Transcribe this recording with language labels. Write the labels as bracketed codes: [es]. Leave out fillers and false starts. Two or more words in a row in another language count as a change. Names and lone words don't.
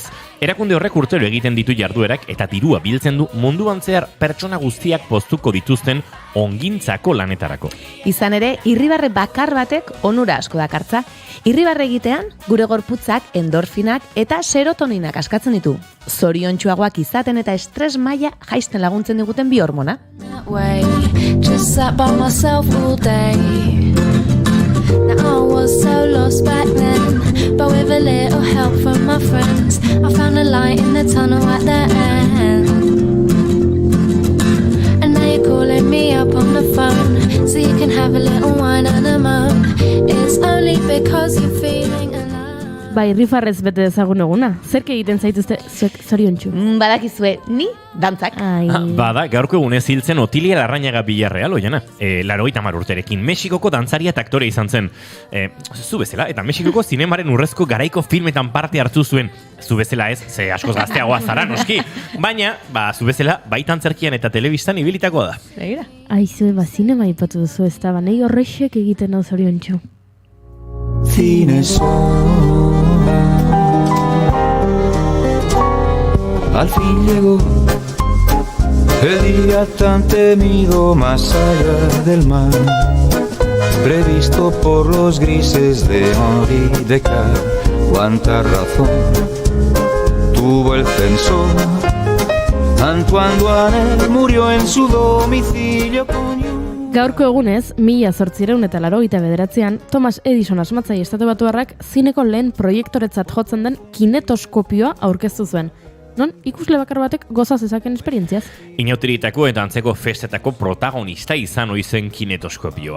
[eu] Erakunde horrek urtero egiten ditu jarduerak eta dirua biltzen du munduan zehar pertsona guztiak poztuko dituzten ongintzako lanetarako. Izan ere, irribarre bakar batek onura asko dakartza. Irribarre egitean, gure gorputzak endorfinak eta serotoninak askatzen ditu. Zoriontsuagoak izaten eta estres maila jaisten laguntzen diguten bi hormona. [en] Just sat by myself all day Now I was so lost back then But with a little help from my friends I found a light in the tunnel at the end And now you're calling me up on the phone So you can have a little wine and a moan It's only because you're feeling alive [eu] Ba, irrifarrez bete dezagun eguna. Zerk egiten zaituzte zoriontsu? Badakizue, ni dantzak. Bada, gaurko egunez hiltzen Otilia Larrañaga Villarreal, oiana. 80 urterekin Mexikoko dantzaria eta aktore izan zen. Zu bezala, eta Mexikoko zinemaren urrezko garaiko filmetan parte hartu zuen. Zu bezala ez, ze askoz gazteagoa zara, noski. Baina, zu bezala, baitan zerkian eta telebistan ibilitako da. Begira. Aizue, zinema ipatu duzu ez da, nahi horrexek egiten hau zoriontsu. [es] Cine son. Al fin llegó el día tan temido más allá del mar, previsto por los grises de Henri Descartes. Cuánta razón tuvo el censor. Antoine Duanel murió en su domicilio con... [eu] Gaurko egunez, 1889an, Thomas Edison asmatzaile estatubatuarrak zineko lehen proiektoretzat jotzen den kinetoskopioa aurkeztu zuen. Non, ikusle bakar batek goza zezaken esperientziaz. Inauterietako eta antzeko festetako protagonista izan oizen kinetoskopioa.